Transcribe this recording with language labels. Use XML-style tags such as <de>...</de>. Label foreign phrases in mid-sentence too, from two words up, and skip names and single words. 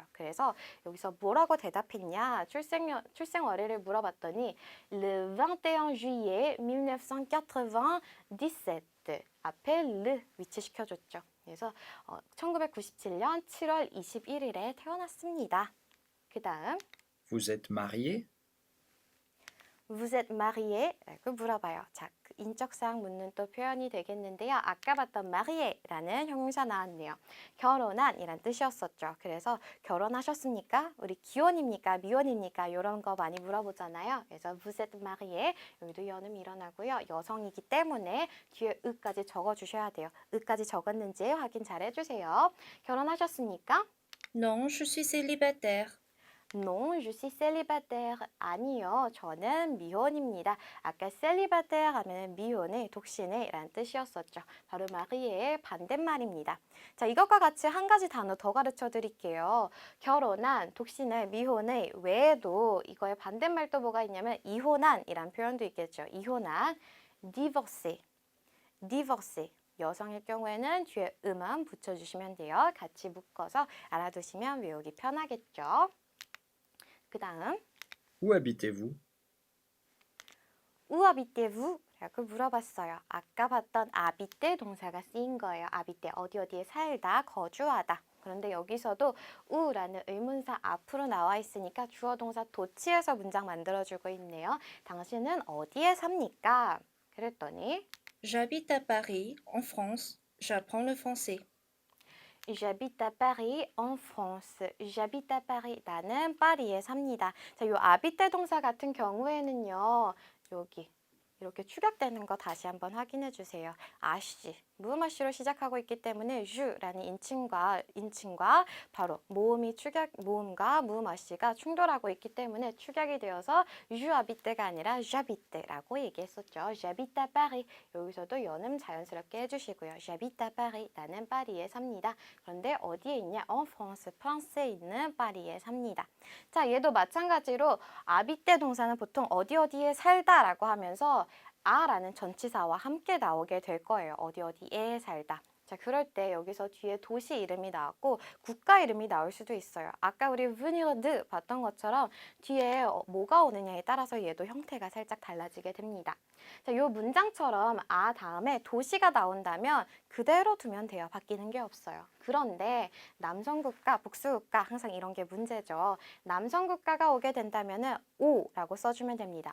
<ko>그래서 여기서 뭐라고 대답했냐? 출생월일을 물어봤더니</ko> <fr>Le 21 juillet 1997</fr> <ko>앞에 르 위치시켜줬죠. 그래서 1997년 7월 21일에 태어났습니다. 그 다음</ko> <fr>Vous êtes marié? Vous êtes marié?</fr> <ko>라고 물어봐요. 자, 그 인적사항 묻는 또 표현이 되겠는데요. 아까 봤던 marié라는 형용사 나왔네요. 결혼한 이란 뜻이었었죠. 그래서 결혼하셨습니까? 우리 기혼입니까? 미혼입니까? 이런 거 많이 물어보잖아요. 그래서</ko> <fr>vous êtes marié</fr> <ko>여기도 연음이 일어나고요. 여성이기 때문에 뒤에 으까지 적어주셔야 돼요. 으까지 적었는지 확인 잘 해주세요. 결혼하셨습니까?</ko> <fr>Non, je suis célibataire. Non, je suis célibataire.</fr> <ko>아니요, 저는 미혼입니다. 아까 célibataire 하면 미혼의, 독신의 라는 뜻이었었죠. 바로 마리에의 반대말입니다. 자, 이것과 같이 한 가지 단어 더 가르쳐 드릴게요. 결혼한, 독신의, 미혼의 외에도 이거의 반대말 또 뭐가 있냐면 이혼한 이란 표현도 있겠죠. 이혼한,</ko> <fr>divorcé, divorcé.</fr> <ko>여성일 경우에는 뒤에 음만 붙여주시면 돼요. 같이 묶어서 알아두시면 외우기 편하겠죠. 그 다음</ko> <fr>Où habitez-vous? Où habitez-vous?</fr> <ko>라고 물어봤어요. 아까 봤던 habiter 동사가 쓰인 거예요. habiter 어디에 살다, 거주하다. 그런데 여기서도 우라는 의문사 앞으로 나와 있으니까 주어 동사 도치에서 문장 만들어주고 있네요. 당신은 어디에 삽니까? 그랬더니</ko> <fr>J'habite à Paris, en France. J'apprends le français. J'habite à Paris en France. J'habite à Paris.</fr> <ko>나는 파리에 삽니다. 자, 요 아비떼 동사 같은 경우에는요. 여기 이렇게 축약되는 거 다시 한번 확인해 주세요. 아씨, 무음아씨로 시작하고 있기 때문에 주라는 인칭과 바로 모음과 무음아씨가 충돌하고 있기 때문에 축약이 되어서 주아비떼가 아니라 j'habite라고 얘기했었죠.</ko> <fr>j'habite à Paris.</fr> <ko>여기서도 연음 자연스럽게 해주시고요.</ko> <fr>j'habite à Paris.</fr> <ko>나는 파리에 삽니다. 그런데 어디에 있냐?</ko> <fr>en France.</fr> <ko>프랑스에 있는 파리에 삽니다. 자, 얘도 마찬가지로 아비떼 동사는 보통 어디에 살다라고 하면서 아라는 전치사와 함께 나오게 될 거예요. 어디에 살다. 자, 그럴 때 여기서 뒤에 도시 이름이 나왔고 국가 이름이 나올 수도 있어요. 아까 우리</ko> <fr>venir de</fr> <ko>봤던 것처럼 뒤에 뭐가 오느냐에 따라서 얘도 형태가 살짝 달라지게 됩니다. 자, 요 문장처럼 아 다음에 도시가 나온다면 그대로 두면 돼요. 바뀌는 게 없어요. 그런데 남성국가, 복수국가 항상 이런 게 문제죠. 남성국가가 오게 된다면은 오라고 써주면 됩니다.</ko>